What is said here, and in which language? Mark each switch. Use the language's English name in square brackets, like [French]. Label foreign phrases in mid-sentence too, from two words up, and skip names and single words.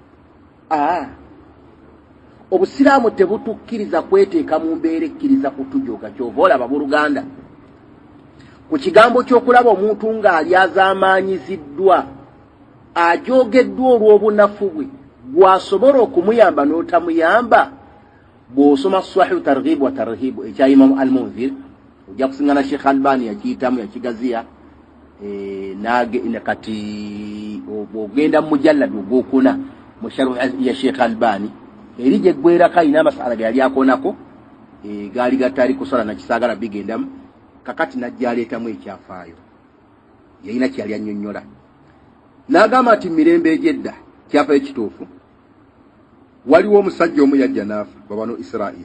[Ganda] Obusiraamu tebutukkiriza kweteeka mu mbeera ekkiriza kutujooga. Kyova olaba buluganda ku kigambo ky'okulaba omuntu ng'ali azaamaanyiziddwa ajoogeddwa olw'obunafu bwe, gwasobola okumuyamba n'otamuyamba. Bw'osoma Sahih targhib wa tarhib ekya Imam al-Munzir ojja kusingana Sheikh Albani yakiyitamu yakigaziya kati ogenda mu mujallad ogwokuna mu sharh ya Sheikh Albani eri gye ggwerako ayina amasala ge yali akonako gaali gatali kusola na kisaagala bigendamu kakati najja aleetamu ekyafaayo yalina kyali annyonnyola n'agamba nti mirembe egyedda kyafaayo kituufu waliwo omusajja omu yajja n'afa babano Israeli.